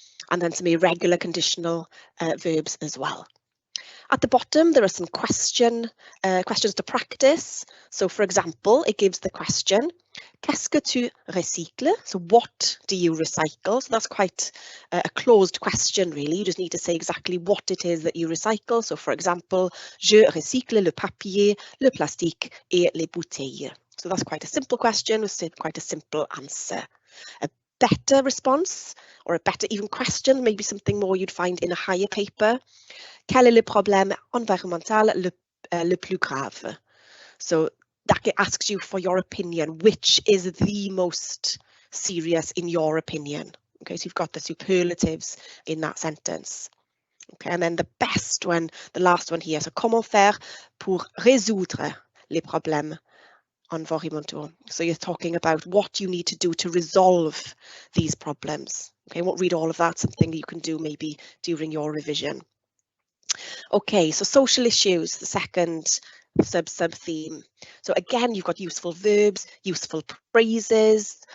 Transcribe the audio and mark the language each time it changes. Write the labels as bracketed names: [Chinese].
[English] And then some irregular conditional verbs as well. At the bottom, there are some questions to practice. So, for example, it gives the question, [French] qu'est-ce que tu recycles? [English] So, what do you recycle? So that's quite a closed question, really. You just need to say exactly what it is that you recycle. So, for example, [French] je recycle le papier, le plastique et les bouteilles. [English] So that's quite a simple question with quite a simple answer. A better response, or a better even question, maybe something more you'd find in a higher paper. [French] Quel est le problème environnemental le plus grave? [English] So that asks you for your opinion. Which is the most serious in your opinion? Okay, so you've got the superlatives in that sentence. Okay, and then the best one, the last one here. So [French] comment faire pour résoudre les problèmes environmentaux? [English] So you're talking about what you need to do to resolve these problems. Okay, I won't read all of that. Something you can do maybe during your revision. Okay, so social issues, the second sub-theme. So again, you've got useful verbs, useful phrases.